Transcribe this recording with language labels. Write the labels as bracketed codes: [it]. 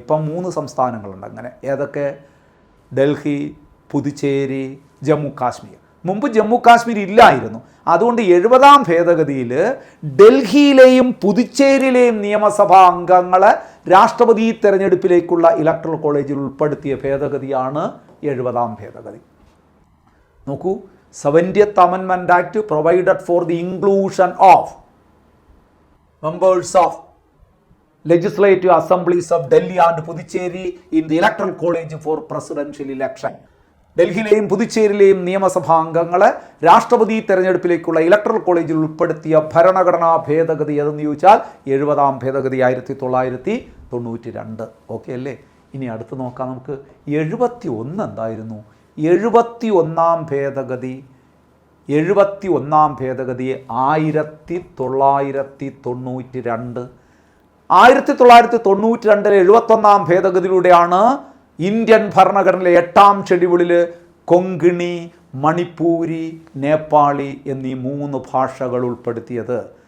[ml] ഇപ്പം 3 സംസ്ഥാനങ്ങളുണ്ട് അങ്ങനെ. ഏതൊക്കെ? ഡൽഹി, പുതുച്ചേരി, ജമ്മു കാശ്മീർ. മുമ്പ് ജമ്മു കാശ്മീർ ഇല്ലായിരുന്നു. അതുകൊണ്ട് 70ാം ഭേദഗതിയിൽ ഡൽഹിയിലെയും പുതുച്ചേരിയിലെയും നിയമസഭാ അംഗങ്ങളെ രാഷ്ട്രപതി തെരഞ്ഞെടുപ്പിലേക്കുള്ള ഇലക്ടറൽ കോളേജിൽ ഉൾപ്പെടുത്തിയ ഭേദഗതിയാണ് 70ാം ഭേദഗതി. നോക്കൂ, [en] 70th Amendment Act provided for the inclusion of members of legislative assemblies of Delhi and Puducherry in the electoral college for presidential election. [ml] ഡൽഹിയിലെയും പുതുച്ചേരിയിലെയും നിയമസഭാ അംഗങ്ങളെ രാഷ്ട്രപതി തെരഞ്ഞെടുപ്പിലേക്കുള്ള ഇലക്ടറൽ കോളേജിൽ ഉൾപ്പെടുത്തിയ ഭരണഘടനാ ഭേദഗതി ഏതെന്ന് ചോദിച്ചാൽ 70ാം ഭേദഗതി 1992. ഓക്കെ അല്ലേ? ഇനി അടുത്ത് നോക്കാം നമുക്ക്. 71 എന്തായിരുന്നു? 71ാം ഭേദഗതി 1992 1992 71ാം ഭേദഗതിയിലൂടെയാണ് ഇന്ത്യൻ ഭരണഘടനയിലെ 8ാം ഷെഡ്യൂളിൽ കൊങ്കിണി, മണിപ്പൂരി, നേപ്പാളി എന്നീ 3 ഭാഷകൾ ഉൾപ്പെടുത്തിയത്.